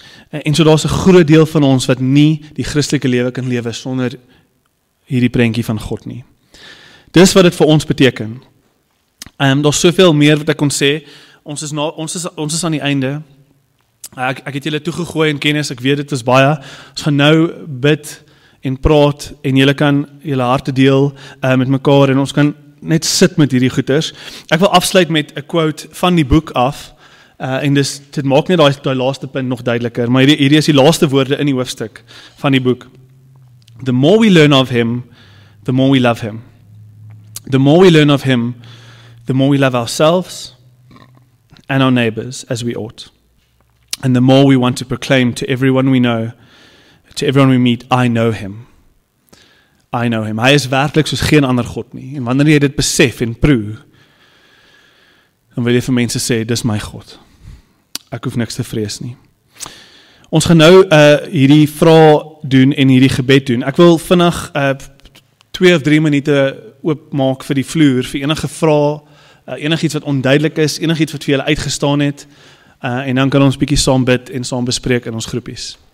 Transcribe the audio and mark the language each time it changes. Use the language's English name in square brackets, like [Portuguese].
[Afrikaans] En so daar's 'n groot deel van ons wat nie die Christelike lewe kan lewe sonder hierdie prentjie van God nie. Dis wat dit vir ons beteken. Daar's soveel meer wat ek kon sê. Ons is aan die einde. Ek het julle toegegooi in kennis, ek weet dit was baie. Ons gaan nou bid en praat en julle kan julle harte deel met mekaar en ons kan net sit met hierdie goeters. Ek wil afsluit met 'n quote van die boek af. En dit maak net daai laaste punt nog duideliker, maar hierdie is die laaste woorde in die hoofstuk van die boek. [English] The more we learn of him, the more we love him. The more we learn of him, the more we love ourselves and our neighbors as we ought. And the more we want to proclaim to everyone we know, to everyone we meet, I know him. I know him. [Afrikaans] Hy is werklik soos geen ander God nie. En wanneer jy dit besef en proe, dan wil jy vir mense sê, dis my God. Ek hoef niks te vrees nie. Ons gaan nou hierdie vrae doen en hierdie gebed doen. Ek wil vinnig 2 of 3 minute oopmaak vir die vloer, vir enige vrae, enigiets wat onduidelik is, enigiets wat vir julle uitgestaan het, en dan kan ons bietjie saam bid en saam bespreek in ons groepies.